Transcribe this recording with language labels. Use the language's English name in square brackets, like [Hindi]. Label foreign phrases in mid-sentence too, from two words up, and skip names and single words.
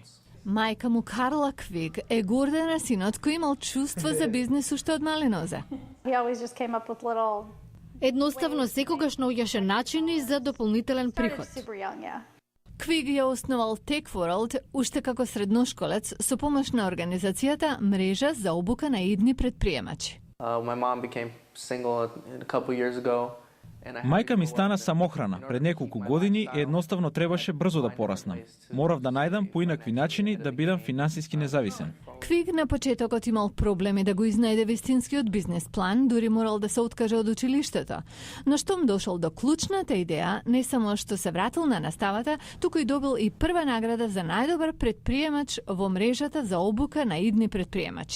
[Macedonian] Мајка му Карла Квик е горда на синот кој имал чувство за бизнес уште од мали нозе. Едноставно секогаш наоѓаше начини за дополнителен приход. Quig ја основал Tech World уште како средношколец со помош на организацијата Мрежа за обука на идни предприемачи. [English] My mom became single a couple years ago. [Macedonian] Мајка ми стана самохрана пред неколку години и едноставно требаше брзо да пораснам. Морав да најдам поинакви начини да бидам финансиски независен. Квиг на почетокот имал проблеми да го изнајде вистинскиот бизнес план, дури морал да се откаже од училиштето. Но штом дошол до клучната идеја, не само што се вратил на наставата, туку и добил и прва награда за најдобар предприемач во мрежата за обука на идни предприемачи.